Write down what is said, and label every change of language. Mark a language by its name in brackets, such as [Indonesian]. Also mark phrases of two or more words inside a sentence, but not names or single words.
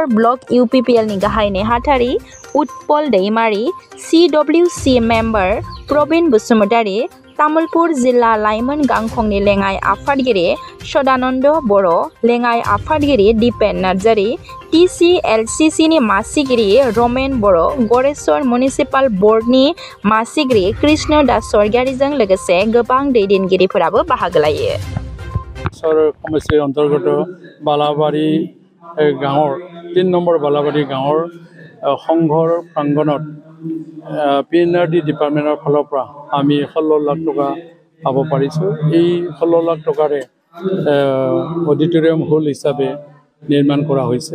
[Bodo] ब्लक इउपिपिएलनि गाहाय नेहाथारि उत्पल दैमारि, सिडब्लिउसि मेम्बार प्रबिन बसुमतारि, तामुलपुर जिल्ला लाइमोन गांखंनि लेङाइ आफादगिरि सदानन्द बर', लेङाइ आफादगिरि दिपेन नार्जारि, टिसिएलसिसिनि मासिगिरि रमेन बर', गरेश्वर मिउनिसिपाल बर्डनि मासिगिरि कृष्ण दास स्वर्गियारिजों लोगोसे गोबां दैदेनगिरिफोराबो बाहागो लायो। [Assamese] সমষ্টিৰ অন্তৰ্গত বালাবাৰী গাঁৱৰ 3 নম্বৰ বালাবাৰী গাঁৱৰ সংঘৰ প্ৰাংগণত পিএনআৰডি ডিপাৰ্টমেণ্টৰ ফালৰ পৰা আমি 16 লাখ টকা পাব পাৰিছোঁ। এই 16 লাখ টকাৰে [English] auditorium hall [Assamese] হিচাপে নিৰ্মাণ কৰা হৈছে।